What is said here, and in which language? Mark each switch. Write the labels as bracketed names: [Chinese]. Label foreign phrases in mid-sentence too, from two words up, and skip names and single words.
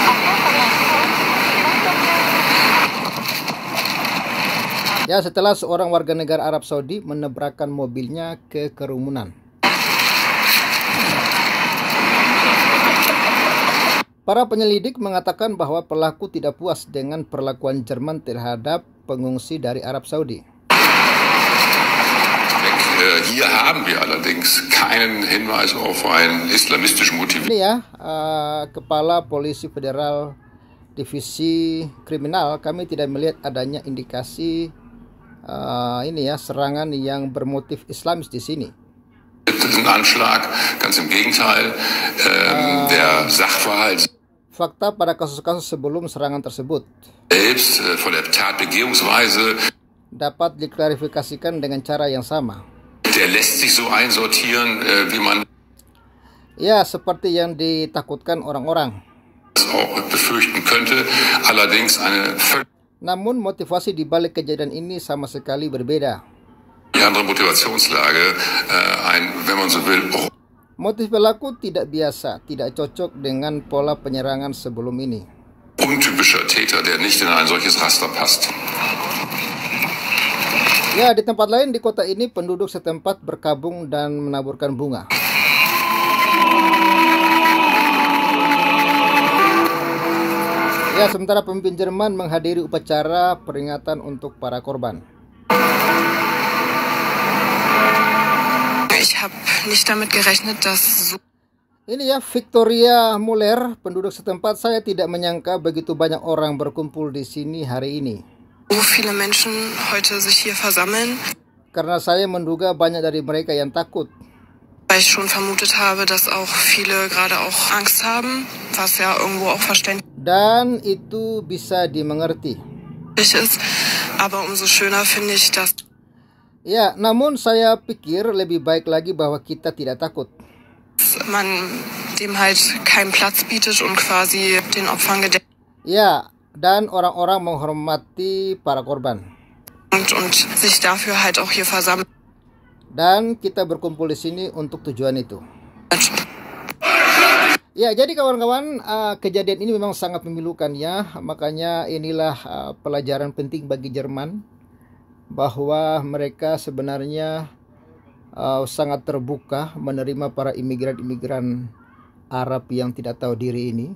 [Indonesian] Ya, setelah seorang warga negara Arab Saudi menabrakkan mobilnya ke kerumunan. Para penyelidik mengatakan bahwa pelaku tidak puas dengan perlakuan Jerman terhadap pengungsi dari Arab Saudi. [German] Hier haben wir allerdings keinen Hinweis auf ein islamistisch motiviertes. [Indonesian] Ini ya, Kepala Polisi Federal Divisi Kriminal, kami tidak melihat adanya indikasi ini ya, serangan yang bermotif Islamis di sini. [German] Anschlag, ganz im Gegenteil, der Sachverhalt [Indonesian] fakta pada kasus-kasus sebelum serangan tersebut [German] selbst von der Tatbegehungsweise [Indonesian] dapat diklarifikasikan dengan cara yang sama. [German] Der lässt sich so einsortieren, wie man [Indonesian] ya, seperti yang ditakutkan orang-orang. [German] es auch befürchten könnte, allerdings eine [Indonesian] Namun motivasi di balik kejadian ini sama sekali berbeda. [German] andere Motivationslage, wenn man so will, [Indonesian] Motif pelaku tidak biasa, tidak cocok dengan pola penyerangan sebelum ini. [German] untypischer Täter, der nicht in ein solches Raster passt. [Indonesian] Ya, di tempat lain di kota ini penduduk setempat berkabung dan menaburkan bunga. Ya, sementara pemimpin Jerman menghadiri upacara peringatan untuk para korban. [German] Ich habe nicht damit gerechnet, dass so [Indonesian] Ini ya, Victoria Muller, penduduk setempat, saya tidak menyangka begitu banyak orang berkumpul di sini hari ini. [German] viele Menschen heute sich hier versammeln, [Indonesian] Karena saya menduga banyak dari mereka yang takut. [German] weil ich schon vermutet habe, dass auch viele gerade auch Angst haben, was ja irgendwo auch verständlich [Indonesian] Dan itu bisa dimengerti. [German] ist. Aber umso schöner finde ich, dass [Indonesian] Ya, namun saya pikir lebih baik lagi bahwa kita tidak takut. [German] man dem halt keinen Platz bietet und quasi den Opfern gedenkt [Indonesian] Ya, dan orang-orang menghormati para korban. [German] und sich dafür halt auch hier versammelt. [Indonesian] Dan kita berkumpul di sini untuk tujuan itu. Ya, jadi kawan-kawan, kejadian ini memang sangat memilukan ya. Makanya inilah pelajaran penting bagi Jerman, bahwa mereka sebenarnya sangat terbuka menerima para imigran-imigran Arab yang tidak tahu diri ini.